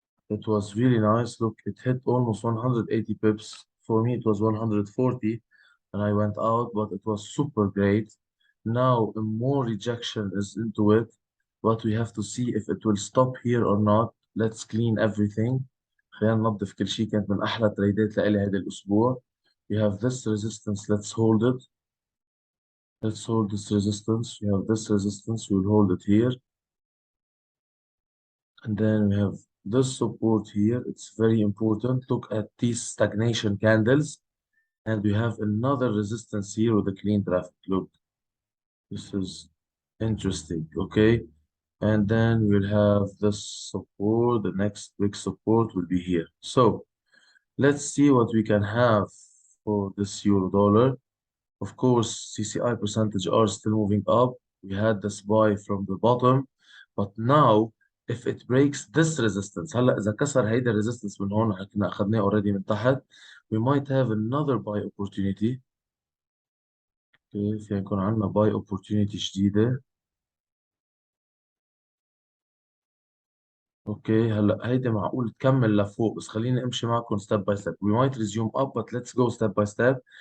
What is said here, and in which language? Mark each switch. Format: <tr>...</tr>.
<en>It was really nice. Look, it hit almost 180 pips. For me, it was 140 and I went out, but it was super great. Now, more rejection is into it, but we have to see if it will stop here or not. Let's clean everything.</en> <ar>خلينا ننظف كل شيء. كانت من أحلى تريدات لإلي هذا الأسبوع.</ar> <en>We have this resistance. Let's hold it. Let's hold this resistance. We have this resistance. We'll hold it here. And then we have this support here. It's very important. Look at these stagnation candles. And we have another resistance here with a clean traffic. Look, this is interesting. Okay. And then we'll have this support. The next big support will be here. So let's see what we can have for this euro dollar. Of course, CCI percentage are still moving up. We had this buy from the bottom, but now if it breaks this resistance,</en> <ar>هلا إذا كسر هيدا resistance من هون كنا أخذناه already من تحت,</ar> <en>we might have another buy opportunity.</en> <ar>في يكون عندنا</ar> <en>buy opportunity</en> <ar>جديدة. اوكي هلا هيدي معقول تكمل لفوق بس خليني امشي معكم</ar> <en>step by step. We might resume up but let's go step by step.</en>